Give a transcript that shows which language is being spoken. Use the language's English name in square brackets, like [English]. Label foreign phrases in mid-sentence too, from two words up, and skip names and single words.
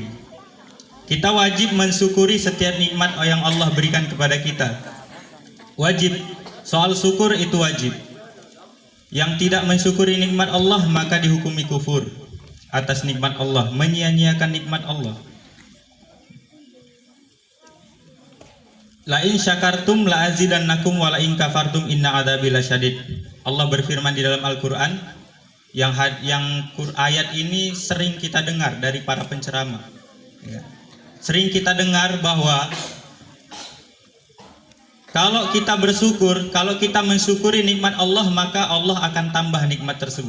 [Indonesian] Kita wajib mensyukuri setiap nikmat yang Allah berikan kepada kita. Wajib, soal syukur itu wajib. Yang tidak mensyukuri nikmat Allah maka dihukumi kufur atas nikmat Allah, menyia-nyiakan nikmat Allah. [Arabic] لئن شكرتم لأزيدنكم ولئن كفرتم إن عذابي لشديد. [Indonesian] Allah berfirman di dalam Al-Qur'an yang ayat ini sering kita dengar dari para penceramah. Ya. Sering kita dengar bahwa kalau kita bersyukur, kalau kita mensyukuri nikmat Allah, maka Allah akan tambah nikmat tersebut.